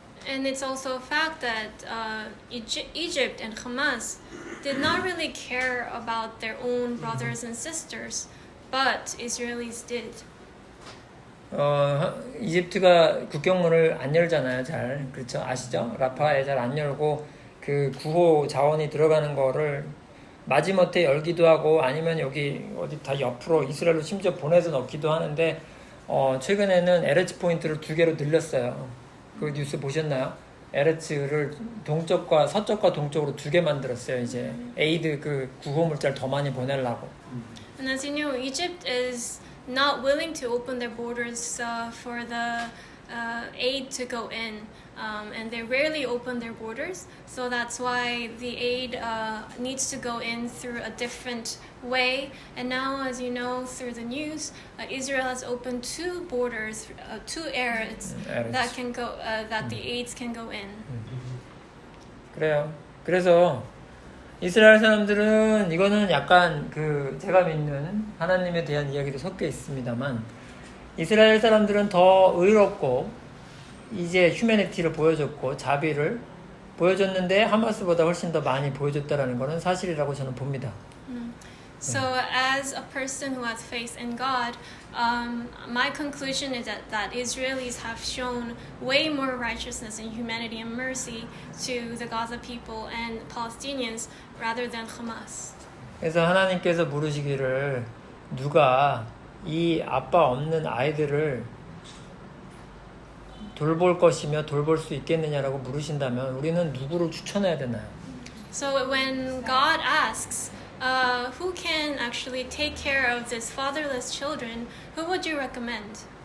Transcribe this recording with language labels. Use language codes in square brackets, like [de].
[en] And it's also a fact that Egypt and Hamas did not really care about their own brothers and sisters, but Israelis did. [ko] 이집트가 국경문을 안 열잖아요. 잘 그렇죠? 아시죠? 라파에 잘 안 열고 그 구호 자원이 들어가는 거를 마지못해 열기도 하고 아니면 여기 어디 다 옆으로 이스라엘로 심지어 보내서 넣기도 하는데 최근에는 에레츠 포인트를 2개로 늘렸어요. 그 뉴스 보셨나요? 에레츠를 동쪽과 서쪽과 동쪽으로 2개 만들었어요. 이제 에이드 그 구호 물자를 더 많이 보내려고. [en] And as you know, Egypt is not willing to open their borders for the aid to go in, and they rarely open their borders. So that's why the aid needs to go in through a different way. And now, as you know through the news, Israel has opened 2 borders, 2 areas that can go, that the aids can go in. [ko] 그래요. 그래서 이스라엘 사람들은 이거는 약간 그 제가 믿는 하나님에 대한 이야기도 섞여 있습니다만 이스라엘 사람들은 더 의롭고 이제 휴머니티를 보여줬고 자비를 보여줬는데 하마스보다 훨씬 더 많이 보여줬다라는 것은 사실이라고 저는 봅니다. [en] So as a person who has faith in God, my conclusion is that Israelis have shown way more righteousness and humanity and mercy to the Gaza people and Palestinians rather than Hamas. [ko] 그래서 하나님께서 물으시기를 누가 이 아빠 없는 아이들을 돌볼 것이며 돌볼 수 있겠느냐라고 물으신다면 우리는 누구를 추천해야 되나요? [en] So when God asks, who can actually take care of these fatherless children, who would you recommend?